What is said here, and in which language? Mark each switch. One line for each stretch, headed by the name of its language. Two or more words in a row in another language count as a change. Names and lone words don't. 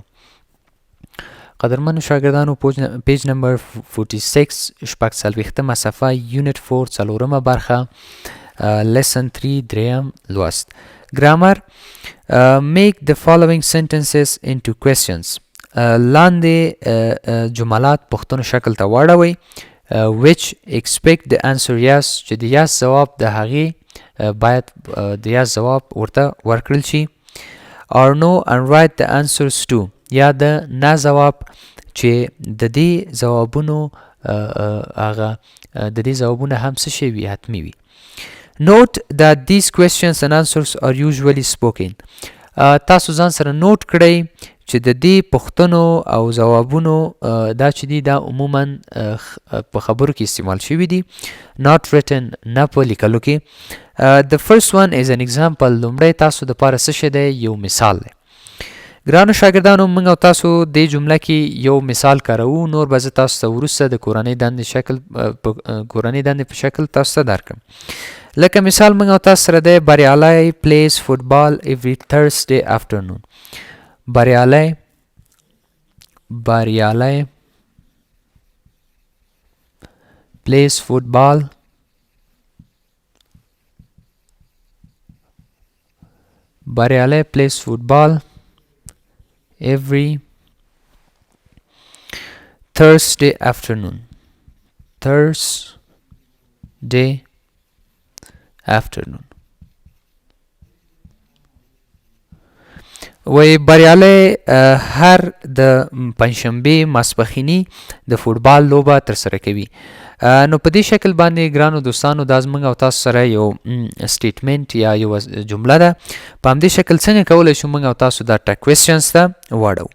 Pashto: قدرمنو شاګردانو،
English: page number
Pashto: 46 شپږ څلوېښتمه صفحه، یونټ 4 څلورمه برخه، لیسن 3 دریم لوست. ګرامر.
English: make the following sentences into questions.
Pashto: لاندې جملات پوښتنو شکل ته واړوئ.
English: which expect the answer yes،
Pashto: چې د yes ځواب د هغې باید د yes ځواب ورته ورکړل شي.
English: or no and write the answers to،
Pashto: یا د نه ځواب چې د دې ځوابونو هم څه شی وي، حتمي وي.
English: note that these questions and answers are usually spoken.
Pashto: تاسو ځان سره نوٹ کړئ چې د دې پوښتنو او ځوابونو دا چې دي دا عموما په خبرو کې استعمال شوي دي.
English: not written،
Pashto: نه په لیکلو کې.
English: the first one is an example.
Pashto: لومړی تاسو دپاره څه شی دی؟ یو مثال دی. ګرانو شاګردانو، موږ او تاسو دې جمله کې یو مثال کاروو. نور به زه تاسو ته وروسته د کورنۍ دندې په شکل تاسو ته درکړم. لکه مثال موږ او تاسو سره دی بریالی
English: plays football every Thursday afternoon. بریالی plays football every Thursday afternoon.
Pashto: وی بریالی هر د پنجشنبې ماسپښیني د فوټبال لوبه ترسره کوي. نو په دې شکل باندې ګرانو دوستانو دا زموږ او تاسو سره یو سټیټمنټ یا یو جمله ده. په همدې شکل څنګه کولی شو موږ او تاسو دا
English: tag questions
Pashto: ته واړو.